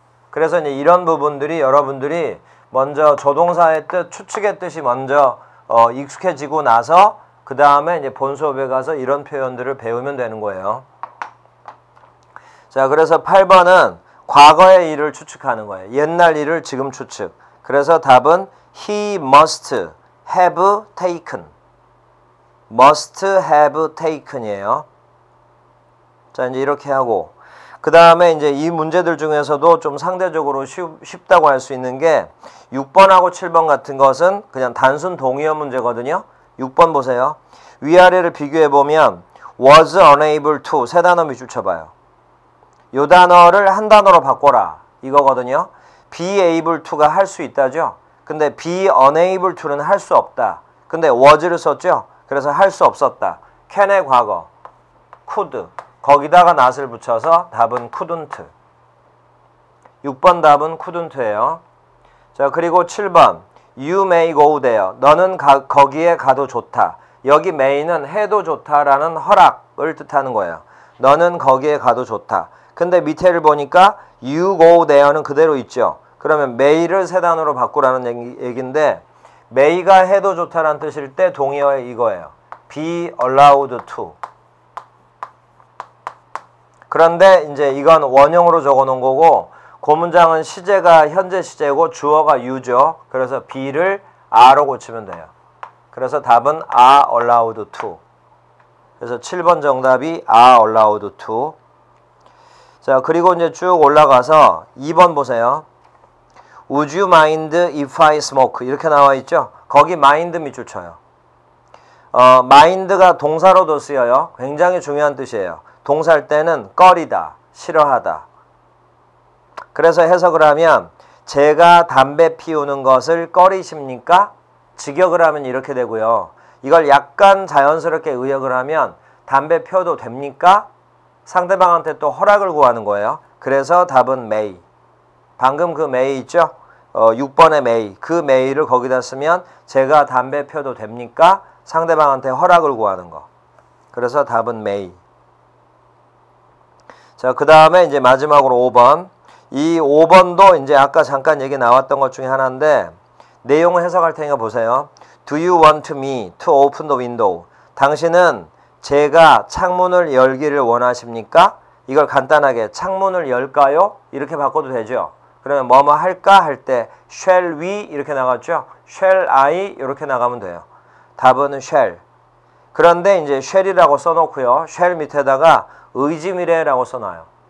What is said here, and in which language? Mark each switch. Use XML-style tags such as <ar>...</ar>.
<ko>그래서 이제 이런 부분들이 여러분들이 먼저 조동사의 뜻, 추측의 뜻이 먼저 익숙해지고 나서 그 다음에 이제 본 수업에 가서 이런 표현들을 배우면 되는 거예요. 자, 그래서 8번은 과거의 일을 추측하는 거예요. 옛날 일을 지금 추측. 그래서 답은</ko> <en>he must have taken. must have taken이에요.</en> <ko>자, 이제 이렇게 하고 그 다음에 이제 이 문제들 중에서도 좀 상대적으로 쉽다고 할 수 있는 게 6번하고 7번 같은 것은 그냥 단순 동의어 문제거든요. 6번 보세요. 위아래를 비교해 보면</ko> <en>was unable to</en> <ko>세 단어 밑줄 쳐봐요. 요 단어를 한 단어로 바꿔라 이거거든요. be able to가 할 수 있다죠. 근데</ko> <en>be unable to</en> <ko>는 할 수 없다. 근데 was를 썼죠. 그래서 할 수 없었다. can의 과거 could 거기다가 not을 붙여서 답은 couldn't. 6번 답은 couldn't예요. 자, 그리고 7번</ko> <en>you may go there.</en> <ko>너는 거기에 가도 좋다. 여기 may는 해도 좋다라는 허락을 뜻하는 거예요. 너는 거기에 가도 좋다. 근데 밑에를 보니까 you go there는 그대로 있죠. 그러면 may를 세 단어로 바꾸라는 얘기인데 may가 해도 좋다라는 뜻일 때 동의어 이거예요.</ko> <en>be allowed to.</en> <ko>그런데 이제 이건 원형으로 적어 놓은 거고 그 문장은 시제가 현재 시제고 주어가 you죠. 그래서 be를 are로 고치면 돼요. 그래서 답은</ko> <en>are allowed to.</en> <ko>그래서 7번 정답이 are allowed to. 자, 그리고 이제 쭉 올라가서 2번 보세요.</ko> <en>Would you mind if I smoke?</en> <ko>이렇게 나와 있죠. 거기 mind 밑줄 쳐요. mind가 동사로도 쓰여요. 굉장히 중요한 뜻이에요. 동사일 때는 꺼리다, 싫어하다. 그래서 해석을 하면 제가 담배 피우는 것을 꺼리십니까? 직역을 하면 이렇게 되고요. 이걸 약간 자연스럽게 의역을 하면 담배 피워도 됩니까? 상대방한테 또 허락을 구하는 거예요. 그래서 답은 may. 방금 그 may 있죠? 6번의 may. 그 may를 거기다 쓰면 제가 담배 피워도 됩니까? 상대방한테 허락을 구하는 거. 그래서 답은 may. 자, 그 다음에 이제 마지막으로 5번. 이 5번도 이제 아까 잠깐 얘기 나왔던 것 중에 하나인데 내용을 해석할 테니까 보세요.</ko> <en>Do you want me to open the window?</en> <ko>당신은 제가 창문을 열기를 원하십니까? 이걸 간단하게 창문을 열까요? 이렇게 바꿔도 되죠. 그러면 뭐뭐 할까? 할 때</ko> <en>shall we</en> <ko>이렇게 나갔죠.</ko> <en>shall I</en> <ko>이렇게 나가면 돼요. 답은 shall. 그런데 이제 shall이라고 써놓고요. shall 밑에다가 의지미래라고 써놔요.</ko>